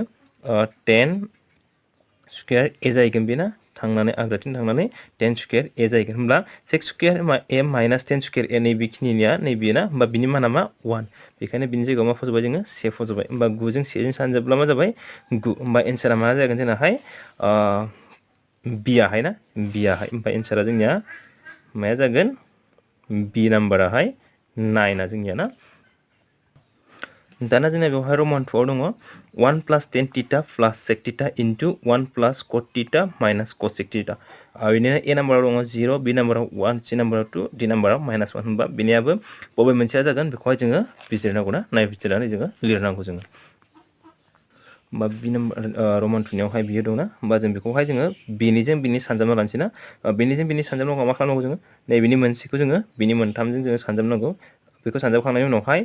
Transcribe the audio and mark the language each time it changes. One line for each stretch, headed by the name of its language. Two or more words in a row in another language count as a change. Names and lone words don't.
English: 10 square a
Bodo: जाहैगोन बेना थांनानै आगदाथिं थांनानै
English: 10 square a
Bodo: जाहैगोन होमब्ला
English: sec square a minus 10 square a
Bodo: नैबेखिनिया नैबे ना होमबा बिनि माना मा 1 बेखायनो बिनि जायगायाव मा फज'बाय जोङो 1 फज'बाय होमबा 9 जों 1 जों सानजाबब्ला मा जाबाय 9 होमबा एन्सारा मा जागोन जोंनाहाय बियाहाय ना बियाहाय होमबा एन्सारा जोंनिया माया जागोन बि नाम्बाराहाय 9 जोंनिया ना दाना जोंना बेवहाय रमान 2 आव दङ
English: 1 plus 10 theta plus sec theta into 1 plus cot theta minus cosec theta
Bodo: बिनिनो ए नाम्बाराव दङ 0 बि नाम्बाराव 1 सि नाम्बाराव 2 डि नाम्बाराव -1 होनबा बिनियाबो बबे मोनसेया जागोन बेखौहाय जोङो बिजिरनांगौ ना नायबिजिरनानै जोङो लिरनांगौ जोङो बा बिनि रमान 2 नियावहाय बियो दंना होमबा जों बेखौहाय जोङो बिनिजों बिनि सानजाबना लानोसै ना बिनिजों बिनि सानजाबनांगौ मा खालामनांगौ जोङो नैबेनि मोनसेखौ जोङो बिनि मोनथामजों जोङो सानजाबनांगौ बेखौ सानजाबखांनायनि उनावहाय